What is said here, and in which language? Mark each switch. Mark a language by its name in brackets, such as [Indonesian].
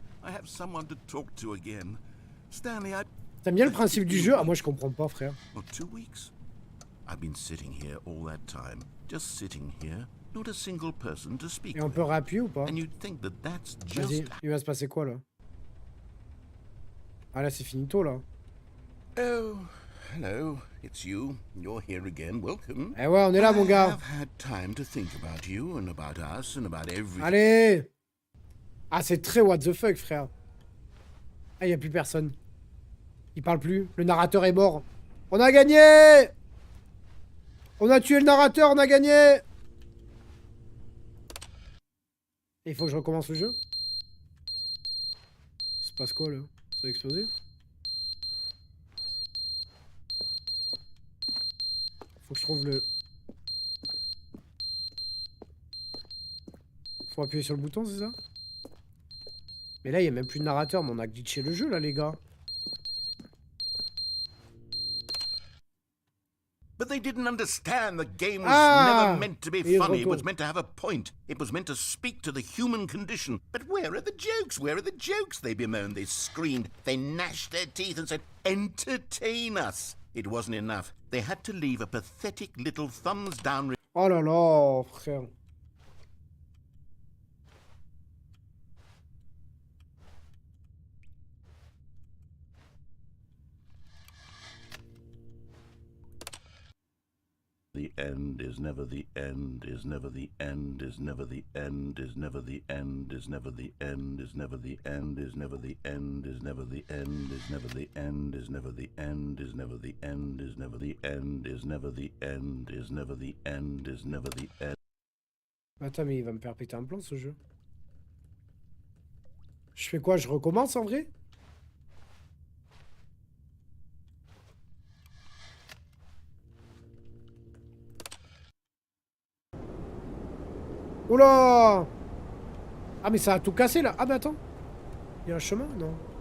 [English] I have someone to talk to again. Stanley, [French] T'aimes bien le principe du jeu? Ah, moi, je comprends pas, frère. [English] For 2 weeks. I've been sitting here all that time. Just sitting here. Not a single person to speak. [French] Et on peut réappuyer ou pas? [English] And you'd think that that's just... [French] Vas-y, il va se passer quoi, là? Ah, là, c'est finito, là. [English] Oh, hello. It's you. You're here again. Welcome. [French] Eh ouais, on est là, mon gars. [English] I've had time to think about you and about us and about everything. [French] Allez! Ah, c'est très [English] what the fuck, [French] frère. Ah, il n'y a plus personne. Il parle plus. Le narrateur est mort. On a gagné! On a tué le narrateur, on a gagné! Il faut que je recommence le jeu? Ça se passe quoi, là? Ça va exploser? Faut que je trouve le... Faut appuyer sur le bouton, c'est ça? Mais là, il n'y a même plus de narrateur, mais on a glitché le jeu, là, les gars. [English] But they didn't understand the game was never meant to be funny. It was meant to have a point. It was meant to speak to the human condition. But where are the jokes? Where are the jokes? They bemoaned, they screamed, they gnashed their teeth and said, entertain us. It wasn't enough. They had to leave a pathetic little thumbs down. [French] Oh là là, frère. [English] The end is never the end, is never the end, is never the end, is never the end, is never the end, is never the end, is never the end, is never the end, is never the end, is never the end, is never the end, is never the end, is never the end, is never the end, is never the end. [French] Attends, mais il va me faire péter un plomb, ce jeu. Je fais quoi? Je recommence, en vrai? Oula! Ah, mais ça a tout cassé, là. Ah, mais attends. Il y a un chemin? Non.